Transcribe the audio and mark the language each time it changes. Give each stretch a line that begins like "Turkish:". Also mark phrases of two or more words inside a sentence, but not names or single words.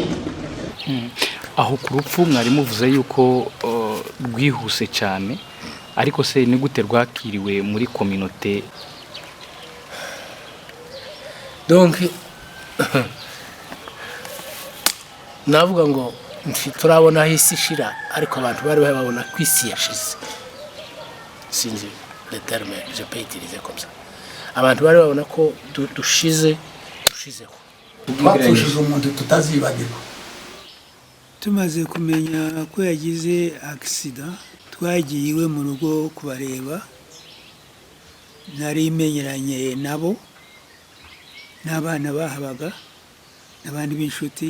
Kinyarwanda: Aho ku rupfu mwari muvuze yuko rwihuse cyane, ariko se ni gute rwakiriwe muri kominote? Donc navuga ngo turabona aho isi ishira, ariko abantu bari babona ko isi yashize.
French: Sinzi le terme, je peux utiliser comme ça.
Kinyarwanda: Abantu bari babona ko dushizeho. Twapfushije umuntu tutazibagirwa. Tumaze kumenya ko yagize accident, twagiye iwe mu rugo kubareba. Nari imenyeranye nabo n'abana bahabaga n'abandi b'inshuti.